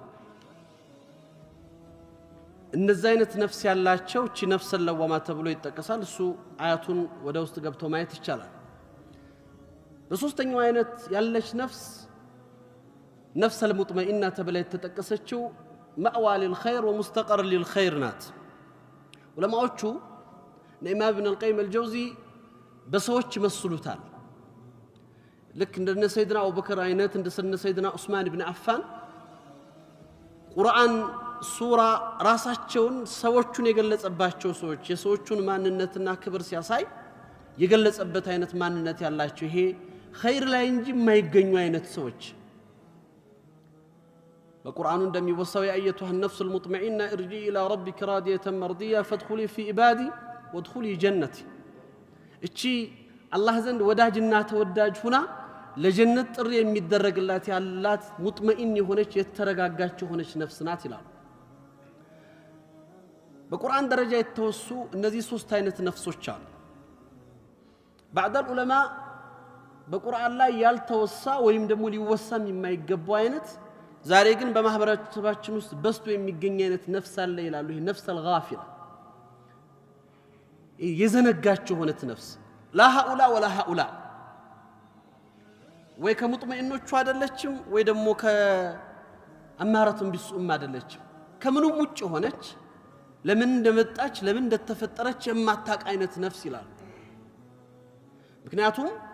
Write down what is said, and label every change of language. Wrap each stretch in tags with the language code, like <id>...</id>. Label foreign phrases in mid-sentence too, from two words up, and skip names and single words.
<am>እነዚህ አይነት ነፍስ ያላቸው እቺ ነፍስ ለዋማ ተብሎ ይጠቀሳል። እሱ አያቱን ወደ ውስጥ ገብቶ ማየት ይቻላል። በሶስተኛው አይነት ያለች ነፍስ المطمئنة ተብላ የተጠቀሰችው</am> <ar>مأوى للخير ومستقر للخير</ar> <am>ናት። ዑለማዎቹ ኢማም ኢብኑ አልቀይም አልጀውዚ በሰዎች መስሉታል። ልክ እንደ ሰይድና አቡበከር አይነት እንደ ሰይድና ዑስማን ኢብኑ አፋን ቁርአን ሱራ ራሳቸውን ሰዎቹን የገለጸባቸው ሰዎች የሰዎቹን ማንነትና ክብር ሲያሳይ የገለጸበት አይነት ማንነት ያላቸው ይሄ ኸይር ላይ እንጂ የማይገኙ አይነት ሰዎች በቁርአኑ እንደሚወሳው የአየቱሃ</am> <ar>النفس المطمئنة ارجعي إلى ربك راضية مرضية فادخلي في عبادي وادخلي جنتي</ar> <am>እቺ አላህ ዘንድ ወዳጅና ተወዳጅ ሁና ለጀነት ጥሪ የሚደረግላት ያላት ሙጥመኢን የሆነች የተረጋጋች የሆነች ነፍስ ናት ይላሉ። በቁርአን ደረጃ የተወሱ እነዚህ ሶስት አይነት ነፍሶች አሉ።</am> <ar>بعد العلماء</ar> <am>በቁርአን ላይ ያልተወሳ ወይም ደግሞ ሊወሳም የማይገባው አይነት ዛሬ ግን በማህበረሰባችን ውስጥ በስቶ የሚገኝ አይነት ነፍስ አለ ይላሉ። ይሄ ነፍስ አልጋፊላ የዘነጋቸው ሆነት ነፍስ</am> <ar>لا هؤلاء ولا هؤلاء</ar> <am>ወይ ከሙጥመኢኖቹ አይደለችም ወይ ደግሞ ከአማራቱን ቢሱም አይደለችም። ከምንም ውጭ ሆነች ለምን እንደመጣች ለምን እንደተፈጠረች የማታውቅ አይነት ነፍስ ይላሉ። ምክንያቱም</am>